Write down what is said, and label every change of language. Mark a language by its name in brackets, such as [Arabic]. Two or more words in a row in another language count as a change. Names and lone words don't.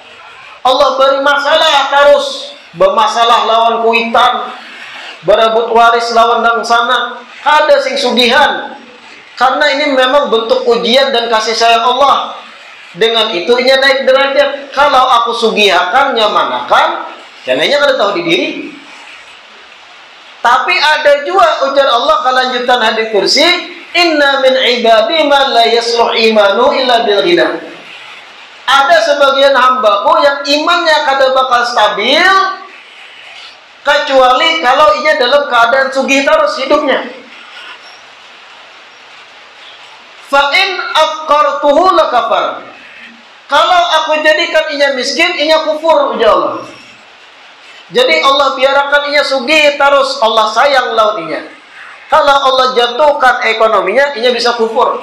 [Banjar] Allah beri masalah terus, bermasalah lawan kuitan, berebut waris lawan dang sana, kada sing sugihan. [Indonesian] Karena ini memang bentuk ujian dan kasih sayang Allah. [Banjar] Dengan itu inya naik derajat. Kalau aku sugihakan, nyamanakan, jangannya kada tahu didiri. Tapi ada juga ujar Allah kelanjutan hadis kursi, [Arabic] inna min ibadi man la yasluh imanu illa bil ghina. [Banjar] Ada sebagian hambaku yang imannya kada bakal stabil kecuali kalau ia dalam keadaan sugih terus hidupnya. [Arabic] Fa in afqartuhu lakafar. [Banjar] Kalau aku jadikan inya miskin, inya kufur, ujar Allah. Jadi Allah biarkan inya sugih terus, Allah sayang lawan inya. Kalau Allah jatuhkan ekonominya, inya bisa kufur.